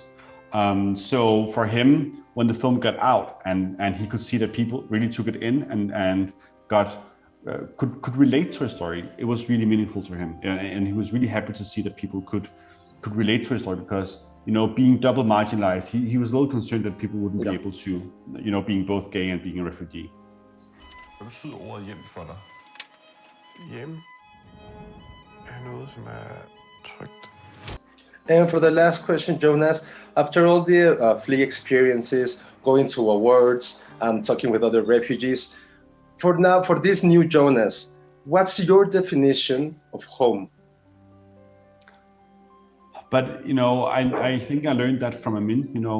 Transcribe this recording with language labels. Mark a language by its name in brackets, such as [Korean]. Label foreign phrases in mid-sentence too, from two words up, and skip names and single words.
[English] So for him, when the film got out and he could see that people really took it in and could relate to his story, it was really meaningful to him. And he was really happy to see that people could relate to his story because, you know, being double marginalized, he was a little concerned that people wouldn't be able to, you know, being both gay and being a refugee. [Danish] Hvad betyder ordet hjem for dig? Hjem er noget, som trygt. [English] And for the last question, Jonas, after all the fleeing experiences, going to awards, talking with other refugees, for this new Jonas, what's your definition of home? But, you know, I think I learned that from Amin.